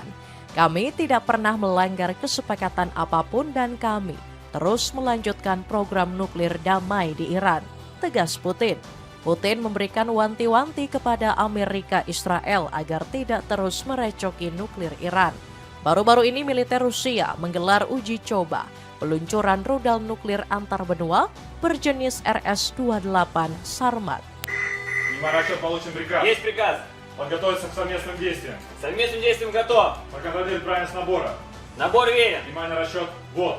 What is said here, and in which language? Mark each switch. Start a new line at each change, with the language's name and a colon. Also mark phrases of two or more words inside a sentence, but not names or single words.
Indonesian: Kami tidak pernah melanggar kesepakatan apapun dan kami terus melanjutkan program nuklir damai di Iran, tegas Putin. Putin memberikan wanti-wanti kepada Amerika Israel agar tidak terus merecoki nuklir Iran. Baru-baru ini militer Rusia menggelar uji coba peluncuran rudal nuklir antar benua berjenis RS-28 Sarmat.
Russian: Внимание, расчет, получен приказ. Есть приказ. Подготовиться к совместным действиям. Совместным действием готов. Проконтролировать правильность набора. Набор верен. Внимание, расчет, ввод.